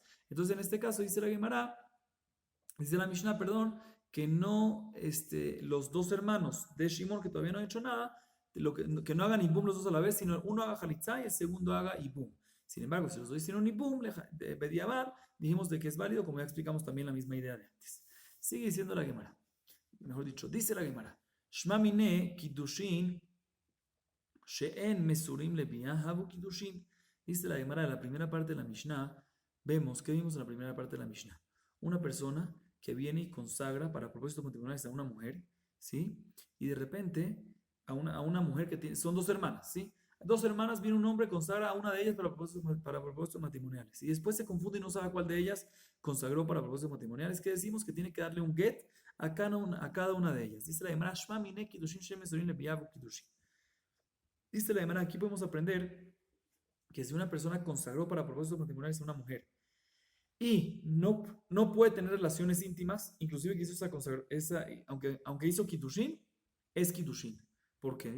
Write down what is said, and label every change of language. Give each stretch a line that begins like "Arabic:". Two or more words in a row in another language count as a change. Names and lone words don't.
Spanish: Entonces, en este caso, dice la Gemara, dice la Mishnah, perdón, que no, los dos hermanos de Shimon, que todavía no han hecho nada, que no hagan ibum los dos a la vez, sino uno haga jalitzá y el segundo haga ibum. Sin embargo, si los dos hicieron ibum, de bediabar, dijimos de que es válido, como ya explicamos también la misma idea de antes. Sigue diciendo la Gemara, mejor dicho, dice la Gemara,
Aramaic: שמע מינה קידושין שאין מסורין לביאה הוו קידושין.
Spanish: Dice la Gemara de la primera parte de la Mishnah. ¿Qué vimos en la primera parte de la Mishnah? Una persona que viene y consagra para propósitos matrimoniales a una mujer, ¿sí? Y de repente a una mujer que son dos hermanas, ¿sí? Dos hermanas, viene un hombre, consagra a una de ellas para propósitos matrimoniales. Y después se confunde y no sabe cuál de ellas consagró para propósitos matrimoniales. ¿Qué decimos? Que tiene que darle un get a cada una de ellas. Dice la Gemara,
Aramaic: שמע מינה קידושין שמסורין לביאה הוו קידושין.
Spanish: Dice la Gemara, aquí podemos aprender que si una persona consagró para propósitos matrimoniales a una mujer y no puede tener relaciones íntimas, inclusive que hizo aunque hizo kiddushin, es kiddushin. ¿Por qué?